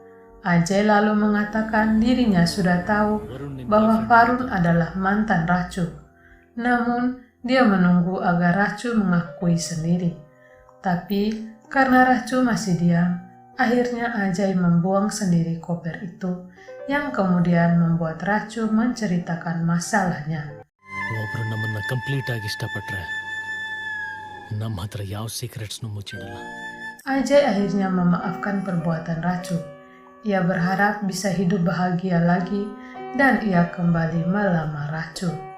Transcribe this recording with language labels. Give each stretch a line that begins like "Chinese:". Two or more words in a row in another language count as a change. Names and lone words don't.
Indonesian: Ajay lalu mengatakan dirinya sudah tahu bahwa Farun adalah mantan Racu. Namun, dia menunggu agar Racu mengakui sendiri. Tapi, karena Racu masih diam, akhirnya Ajay membuang sendiri koper itu, yang kemudian membuat Racu menceritakan masalahnya.
Kannada: ಒಬ್ರು ನಮ್ಮನ್ನ ಕಂಪ್ಲೀಟ್ ಆಗಿ ಇಷ್ಟಪಟ್ರೆ ನಮ್ಮ ಹತ್ರ ಯಾವ ಸೀಕ್ರೆಟ್ಸ್ನು ಮುಚ್ಚಿಡಲ್ಲ.
Indonesian: Ajay akhirnya memaafkan perbuatan Racu. Ia berharap bisa hidup bahagia lagi dan ia kembali melamar Racu.